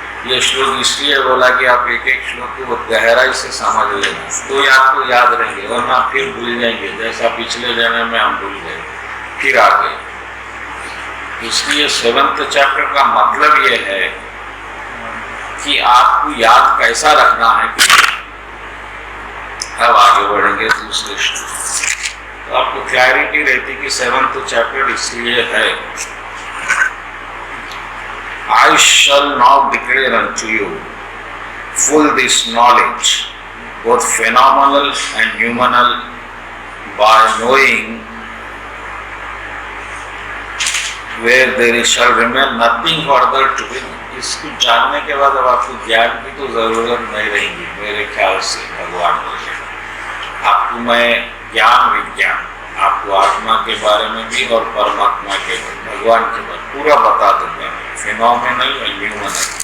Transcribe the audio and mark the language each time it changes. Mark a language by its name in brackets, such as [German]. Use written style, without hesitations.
[Hindi] ये श्लोक इसलिए बोला कि आप एक एक श्लोक को गहराई से समझ लेना तो ये आपको याद रहेंगे, वरना फिर भूल जाएंगे, जैसा पिछले जन्म में हम भूल गए फिर आ गए। इसलिए 7th चैप्टर का मतलब ये है कि आपको याद कैसा रखना है। अब आगे बढ़ेंगे दूसरे श्लोक तो आपको क्लैरिटी रहती कि 7th चैप्टर इसलिए है, [English] I shall now declare unto you full this knowledge, both phenomenal and numinal, by knowing where there shall remain nothing further to be. [Hindi] इसको जानने के बाद अब आपको ज्ञान की तो जरूरत नहीं रहेगी मेरे ख्याल से। भगवान बोले आपको मैं ज्ञान विज्ञान, आपको आत्मा के बारे में भी और परमात्मा के भगवान के बारे में पूरा बता दूंगा, [English] Phenomenal and ह्यूमनल।